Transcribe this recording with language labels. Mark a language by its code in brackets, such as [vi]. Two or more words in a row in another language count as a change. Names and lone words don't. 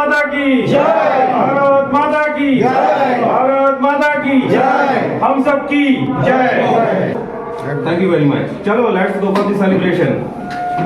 [hi] की जय। भारत माता की जय। भारत माता की जय। हम सब की जय [en] Thank you very much. Chalo, let's go for the celebration.